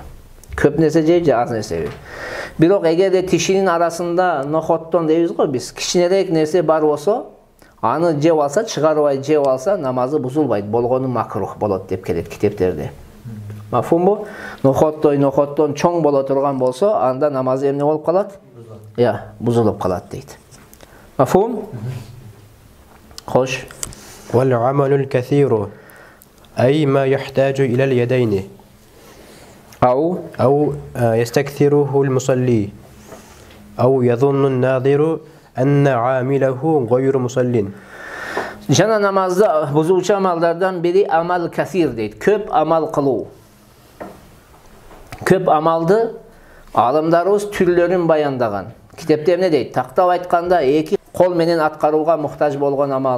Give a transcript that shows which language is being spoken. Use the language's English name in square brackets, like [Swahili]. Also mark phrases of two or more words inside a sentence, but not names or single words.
[Kyrgyz] Көп нерсе жейби же аз нерсе жейби. Бирок эгерде тишинин арасында нохоттон дейбиз го биз, кичинерээк нерсе бар болсо, аны жеп алса, чыгарбай жеп алса, намазы бузулбайт. Болгону макрух болот деп келет китептерде. Мафхумбу? Нохоттон чоң боло турган болсо, анда намазы эмне болуп калат? Бузулуп калат дейт. Мафхум? Хош. [Arabic] والعمل الكثير أي ما يحتاج إلى اليدين أو يستكثره المصلي أو يظن الناظر أن عامله غير مصل. [Kyrgyz] Жана намазда бузуучу амалдардан бири амал касир дейт. Көп амал кылуу. Көп амалды алымдарыбыз түрлөрүн баяндаган. Китепте эмне дейт? Тактап айтканда эки кол менен аткарууга муктаж болгон амал.